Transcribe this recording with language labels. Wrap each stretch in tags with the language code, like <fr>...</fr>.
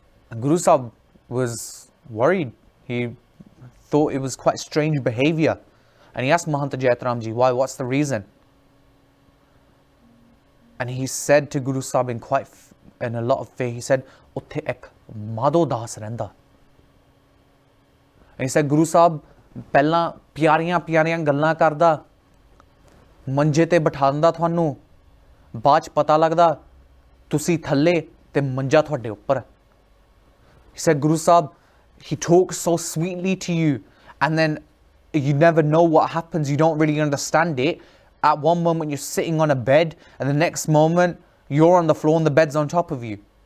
<en>And Guru Sahib was worried. He thought it was quite strange behaviour. And he asked Mahant Jaitram Ji, why? What's the reason? And he said to Guru Sahib in a lot of faith, he said,</en> <pa>Utthe ek Madho Das rehanda.</pa> <en>And he said,</en> <pa>Guru Sahib, ਪਹਿਲਾਂ ਪਿਆਰੀਆਂ ਗੱਲਾਂ ਕਰਦਾ ਮੰਜੇ ਤੇ ਬਿਠਾਉਂਦਾ ਤੁਹਾਨੂੰ ਬਾਅਦ ਚ ਪਤਾ ਲੱਗਦਾ ਤੁਸੀਂ ਥੱਲੇ ਤੇ ਮੰਜਾ ਤੁਹਾਡੇ ਉੱਪਰ.</pa> <en>He said, Guru Sahib, he talks so sweetly to you and then you never know what happens, you don't really understand it. At one moment you're sitting on a bed and the next moment you're on the floor and the bed's on top of you.</en>